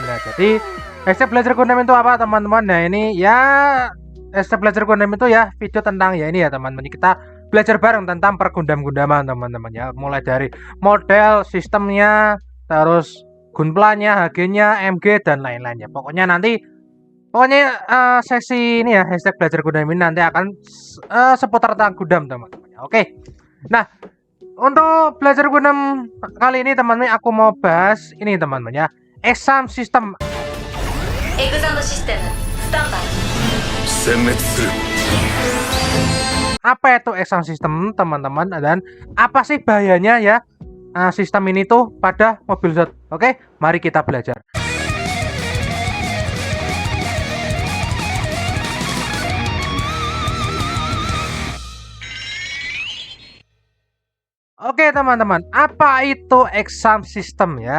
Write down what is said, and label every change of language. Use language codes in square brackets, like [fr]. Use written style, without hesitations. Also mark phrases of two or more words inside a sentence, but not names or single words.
[id] Nah, jadi hashtag belajar gudam itu apa teman-teman? Nah, ini ya hashtag belajar gudam itu ya video tentang ya ini ya teman-teman, kita belajar bareng tentang pergundam-gundaman teman-teman ya, mulai dari model, sistemnya, terus gunplanya, HG-nya, MG dan lain-lainnya. Pokoknya sesi ini ya hashtag belajar gudam ini nanti akan seputar tentang gudam teman-teman. Oke. Nah, untuk belajar gudam kali ini teman-teman aku mau bahas ini teman-teman ya. [en] Exam system. [ja] エグザムシステムスタンバイ。殲滅する。 [id] Apa itu [en] exam system [id] teman-teman dan apa sih bahayanya ya sistem ini tuh pada mobil Zod. Oke, mari kita belajar. Oke teman-teman, apa itu [en] exam system [id] ya?